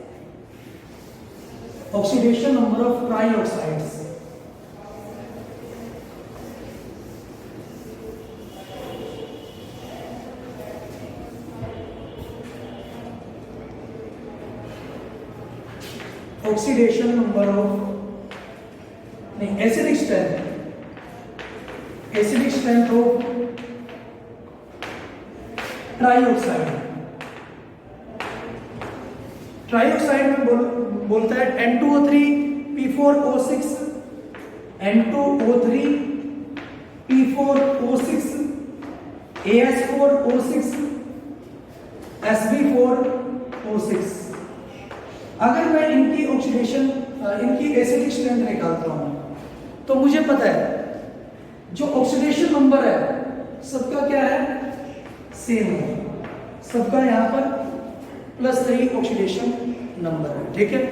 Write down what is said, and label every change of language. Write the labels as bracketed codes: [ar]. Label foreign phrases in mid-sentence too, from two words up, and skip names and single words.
[en] oxidation number of trioxides, oxidation number of नहीं acidic strength, acidic strength of [hi] ट्राइऑक्साइड, ट्राइऑक्साइड में बोलता है N2O3 P4O6, N2O3 P4O6 AS4O6 SB4O6। अगर मैं इनकी ऑक्सीडेशन इनकी [en] acidic strength [hi] निकालता हूं तो मुझे पता है जो [en] oxidation number [hi] है सबका क्या है, सेम है, सबका यहाँ पर +3 [en] oxidation number [hi] है, ठीक है।